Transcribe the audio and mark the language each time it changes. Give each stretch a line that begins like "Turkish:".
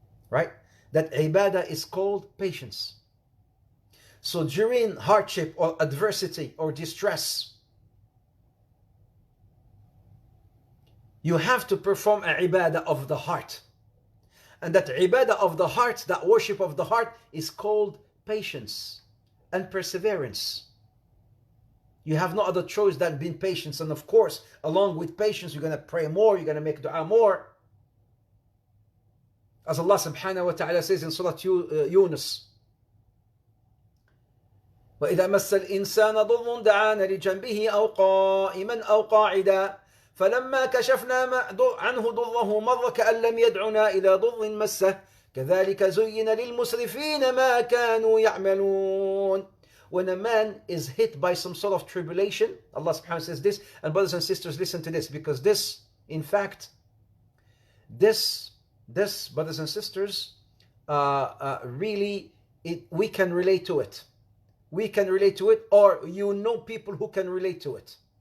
English: Right? That ibadah is called patience. So during hardship or adversity or distress, you have to perform an ibadah of the heart. And that ibadah of the heart, that worship of the heart, is called patience. and perseverance. You have no other choice than being patient. And of course, along with patience, you're going to pray more, you're going to make dua more. As Allah subhanahu wa ta'ala says in Surah Yunus,
Arabic: وإذا مس الإنسان ضر دعانا لجنبه أو قائما أو قاعدا فلما كشفنا عنه ضره مر كأن لم يدعنا إلى ضر مسه كذلك زين للمسرفين ما كانوا يعملون.
English: When a man is hit by some sort of tribulation, Allah subhanahu wa ta'ala says this, and brothers and sisters, listen to this, because this, in fact, this brothers and sisters, really, we can relate to it. We can relate to it, or you know people who can relate to it.